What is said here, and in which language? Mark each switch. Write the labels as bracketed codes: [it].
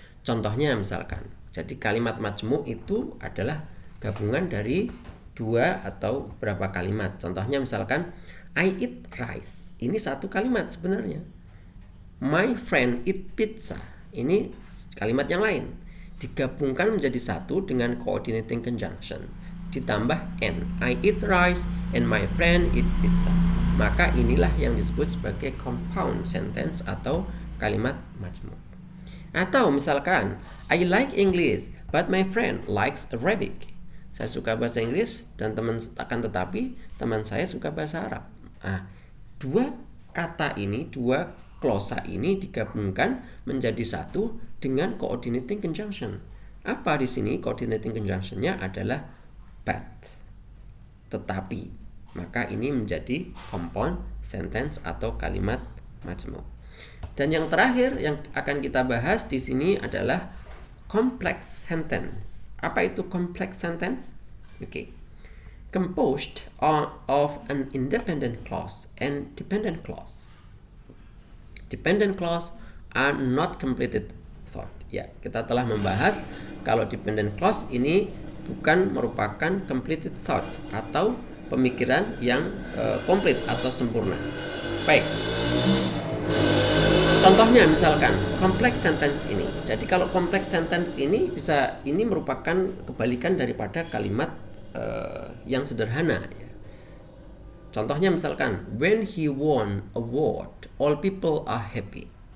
[id] Contohnya misalkan, jadi kalimat majmuk itu adalah gabungan dari dua atau berapa kalimat. Contohnya misalkan, [en] I eat rice. [id] Ini satu kalimat sebenarnya. [en] My friend eat pizza. [id] Ini kalimat yang lain. Digabungkan menjadi satu dengan coordinating conjunction. Ditambah N. [en] I eat rice and my friend eat pizza. [id] Maka inilah yang disebut sebagai compound sentence atau kalimat majmuk. Atau misalkan, [en] I like English but my friend likes Arabic. [id] Saya suka bahasa Inggris dan tetapi teman saya suka bahasa Arab. Nah, dua kata ini, dua clause ini digabungkan menjadi satu dengan coordinating conjunction. Apa di sini coordinating conjunction-nya adalah but, tetapi. Maka ini menjadi compound sentence atau kalimat majmuk. Dan yang terakhir yang akan kita bahas di sini adalah complex sentence. Apa itu complex sentence? Okay. [en] Composed of an independent clause and dependent clause. Dependent clause are not completed thought. [id] Ya, kita telah membahas kalau dependent clause ini bukan merupakan completed thought atau pemikiran yang komplit atau sempurna. Baik. Contohnya misalkan complex sentence ini. Jadi kalau complex sentence ini merupakan kebalikan daripada kalimat yang sederhana, ya. Contohnya misalkan, [en] when he won award, all people are happy.